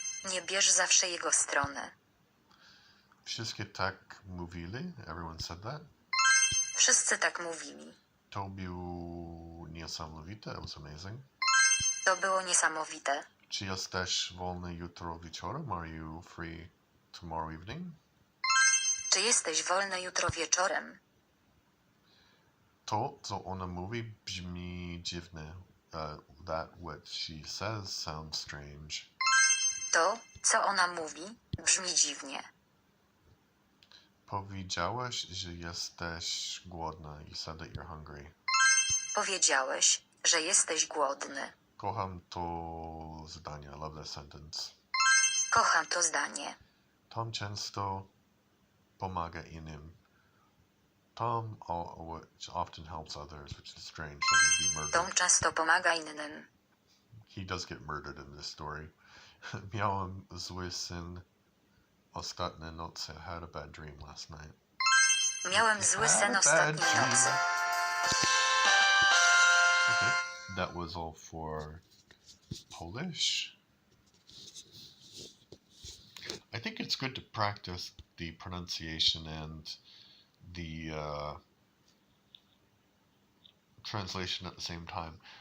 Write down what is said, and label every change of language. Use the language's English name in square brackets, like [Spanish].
[Polish] Nie bierz zawsze jego stronę. Wszystkie tak mówili. [English] Everyone said that. [Polish] Wszyscy tak mówili. To było niesamowite. [English] It was amazing. [Polish] To było niesamowite. Czy jesteś wolny jutro wieczorem? [English] Are you free tomorrow evening? [Polish] Czy jesteś wolny jutro wieczorem? To, co ona mówi, brzmi dziwnie. [English] That what she says sounds strange. [Polish] To, co ona mówi, brzmi dziwnie. Powiedziałeś, że jesteś głodna. [English] You said that you're hungry. [Polish] Powiedziałeś, że jesteś głodny. Kocham to zdanie. [English] I love that sentence. [Polish] Kocham to zdanie. Tom często pomaga innym. [English] Tom often helps others, which is strange that he'd be murdered. [Polish] Tom często pomaga innym. [English] He does get murdered in this story. [Polish] Miałem zły sen ostatnie nocy. [English] I had a bad dream last night. [Polish] Miałem zły sen ostatniej nocy. [English] Okay, that was all for Polish. I think it's good to practice the pronunciation and the translation at the same time.